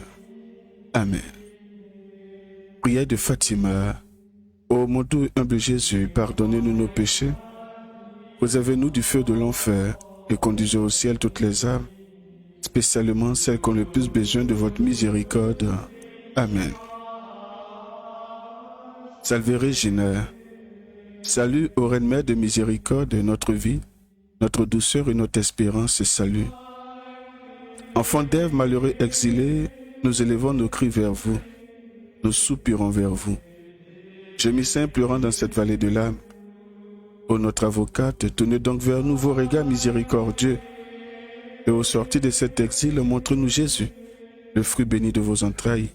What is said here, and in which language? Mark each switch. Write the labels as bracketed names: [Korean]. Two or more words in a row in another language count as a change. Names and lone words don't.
[French] Amen. Prière de Fatima. Ô mon doux et humble Jésus, pardonnez-nous nos péchés, préservez-nous du feu de l'enfer et conduisez au ciel toutes les âmes, spécialement celles qui ont le plus besoin de votre miséricorde. Amen. Salve Regina. Salut ô Reine Mère de miséricorde, notre vie, notre douceur et notre espérance se saluent. Enfants d'Ève, malheureux exilés, nous élevons nos cris vers vous, nous soupirons vers vous. Gémissant et pleurant dans cette vallée de larmes, ô notre avocate, tournez donc vers nous vos regards miséricordieux, et au sortir de cet exil, montre-nous Jésus, le fruit béni de vos entrailles.